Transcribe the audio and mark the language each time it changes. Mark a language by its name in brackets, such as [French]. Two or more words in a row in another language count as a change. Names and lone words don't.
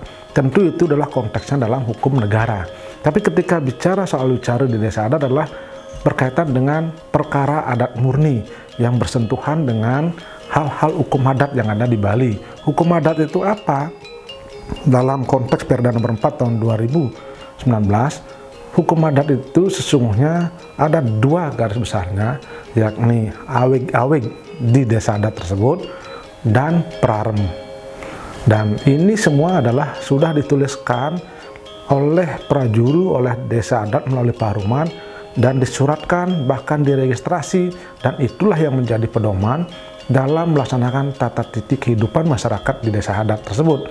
[Indonesian] Tentu itu adalah konteksnya dalam hukum negara. Tapi ketika bicara soal wicara di desa adat adalah berkaitan dengan perkara adat murni yang bersentuhan dengan hal-hal hukum adat yang ada di Bali. Hukum adat itu apa? Dalam konteks Perda nomor 4 tahun 2019, hukum adat itu sesungguhnya ada 2 garis besarnya, yakni awig-awig di desa adat tersebut dan prarem. Dan ini semua adalah sudah dituliskan oleh prajuru, oleh desa adat melalui paruman dan disuratkan bahkan diregistrasi, dan itulah yang menjadi pedoman dalam melaksanakan tata titi kehidupan masyarakat di desa adat tersebut.